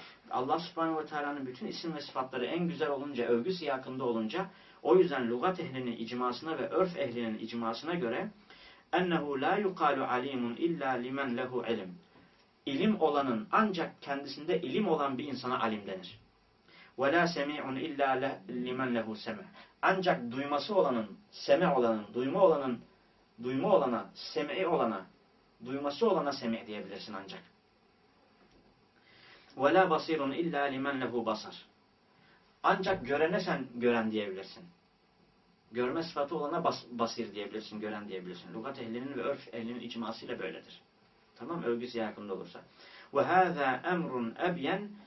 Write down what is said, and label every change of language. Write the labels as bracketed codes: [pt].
[tr] Allah Subhanehu ve Teala'nın bütün isim ve sıfatları en güzel olunca, övgü siyakında olunca, o yüzden lugat ehlinin icmasına ve örf ehlinin icmasına göre [ar] اَنَّهُ لَا يُقَالُ عَلِيمٌ اِلَّا لِمَنْ لَهُ عِلِمٌ [tr] İlim olanın ancak kendisinde ilim olan bir insana alim denir. [ar] وَلَا سَمِعٌ اِلَّا لِمَنْ لَهُ سَمِعٌ [tr] Ancak duyması olanın, seme olanın, duyma olanın, duyma olana, seme'i olana, duyması olana seme diyebilirsin ancak. [ar] وَلَا بَصِيرٌ اِلَّا لِمَنْ لَهُ basar. [tr] Ancak görene sen gören diyebilirsin. Görme sıfatı olana basir diyebilirsin, gören diyebilirsin. Lugat ehlinin ve örf ehlinin icması ile böyledir. Tamam, övgüsü yakında olursa. [ar] وَهَذَا اَمْرٌ اَبْيَنْ